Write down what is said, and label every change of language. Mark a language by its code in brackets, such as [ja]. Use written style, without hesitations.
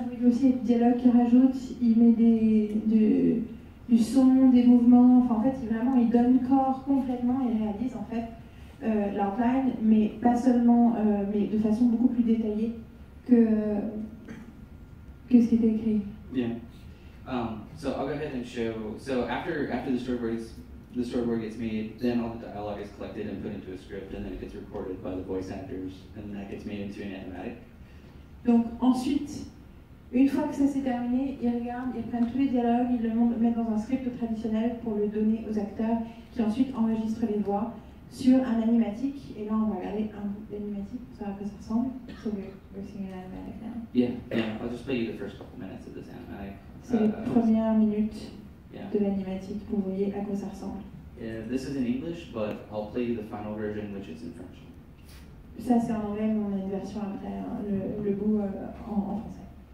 [fr] Vous voyez aussi le dialogue qu'il rajoute, il met du son, des mouvements, enfin en fait il donne corps complètement, il réalise en fait l'outline, mais pas seulement, mais de façon beaucoup plus détaillée que ce qui était écrit. [en] Yeah. So I'll go ahead and show. So after the storyboard gets made, then all the dialogue is collected and put into a script, and then it gets recorded by the voice actors, and that gets made into an animatic. [fr] Donc ensuite, une fois que ça s'est terminé, ils regardent, ils prennent tous les dialogues, ils le mettent dans un script traditionnel pour le donner aux acteurs, qui ensuite enregistrent les voix sur un animatic. Et là, on va regarder un bout d'animatic pour savoir à quoi ça ressemble. [en] So we're seeing an animatic now. Yeah. I'll just play you the first couple minutes of this animatic. [fr] C'est les premières minutes de l'animatic pour vous voyez à quoi ça ressemble. [en] This is in English, but I'll play you the final version, which is in French. [fr] Ça c'est en anglais, mais on a une version après, hein, le bout en français.